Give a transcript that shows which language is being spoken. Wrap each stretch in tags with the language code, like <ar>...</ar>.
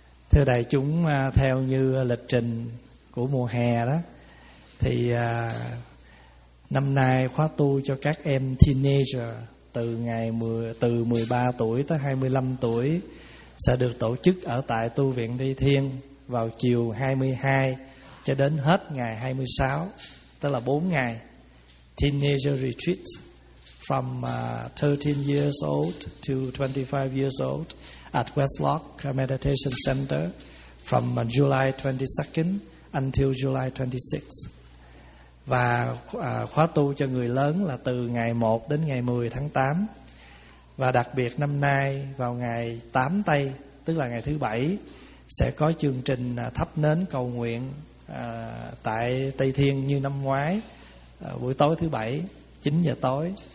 <vi>Thưa đại chúng, theo như lịch trình của mùa hè đó, thì năm nay khóa tu cho các em teenager từ 13 tuổi tới 25 tuổi sẽ được tổ chức ở tại tu viện Đi Thiên vào chiều 22 cho đến hết ngày 26, tức là 4 ngày</vi> <en>teenager retreat. From 13 years old to 25 years old at Westlock Meditation Center from July 22nd until July 26th.</en> <vi>Và khóa tu cho người lớn là từ ngày 1 đến ngày 10 tháng 8. Và đặc biệt năm nay vào ngày 8 Tây, tức là ngày thứ Bảy, sẽ có chương trình thắp nến cầu nguyện tại Tây Thiên như năm ngoái, buổi tối thứ Bảy, 9 giờ tối.</vi>